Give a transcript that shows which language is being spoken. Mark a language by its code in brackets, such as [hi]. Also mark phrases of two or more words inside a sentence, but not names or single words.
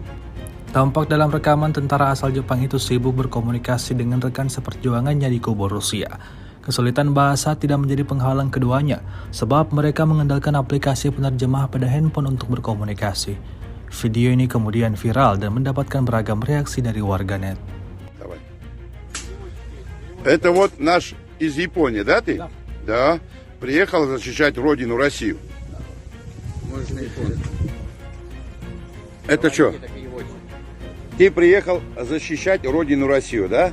[id] Tampak dalam rekaman tentara asal Jepang itu sibuk berkomunikasi dengan rekan seperjuangannya di kubu Rusia. Kesulitan bahasa tidak menjadi penghalang keduanya, sebab mereka mengandalkan aplikasi penerjemah pada handphone untuk berkomunikasi. Video ini kemudian viral dan mendapatkan beragam reaksi dari warganet. [ru] Это вот наш из Японии, да ты? Да. Приехал защищать родину Россию. Это что? Ты приехал защищать родину Россию, да?